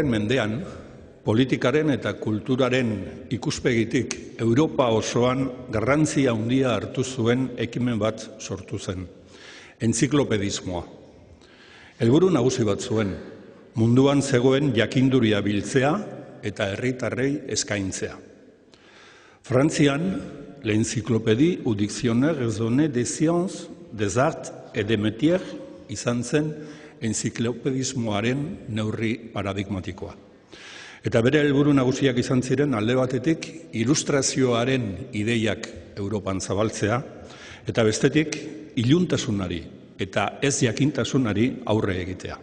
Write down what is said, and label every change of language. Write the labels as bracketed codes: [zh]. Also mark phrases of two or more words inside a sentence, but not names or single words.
[eu] mendean, politikaren eta kulturaren ikuspegitik Europa osoan garrantzia handia hartu zuen ekimen bat sortu zen. Entziklopedismoa. Helburu nagusi bat zuen, munduan zegoen jakinduria biltzea eta herritarrei eskaintzea. Frantzian, l'Encyclopédie ou Dictionnaire raisonné des sciences, des arts et des métiers izan zen entziklopedismoaren neurri paradigmatikoa. Eta bere helburu nagusiak izan ziren alde batetik ilustrazioaren ideiak Europan zabaltzea, eta bestetik iluntasunari eta ez jakintasunari aurre egitea.